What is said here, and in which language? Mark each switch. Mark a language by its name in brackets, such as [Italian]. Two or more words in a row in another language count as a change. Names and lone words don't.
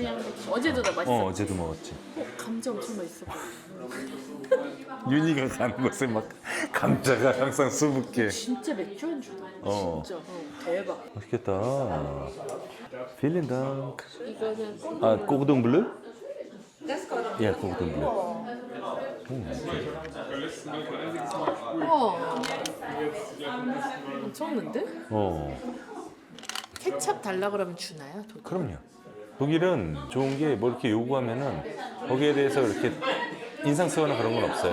[Korean] 어제도 나 맛있어. 어제도 먹었지. 감자 엄청 맛있어. 윤희가 가는 곳에 막 감자가 항상 수북해. 진짜 맥주 안주다. 어. 진짜. 대박. 맛있겠다. [German] Vielen Dank. [Korean] 이거는 꼭 아, [German] Cordon Bleu? Das kommt Ja, Cordon Bleu. [Korean] 우와. 엄청난데? 케찹 달라 그러면 주나요? 독일? 그럼요. 독일은 좋은 게 뭐 이렇게 요구하면은 거기에 대해서 이렇게 인상 쓰거나 그런 건 없어요.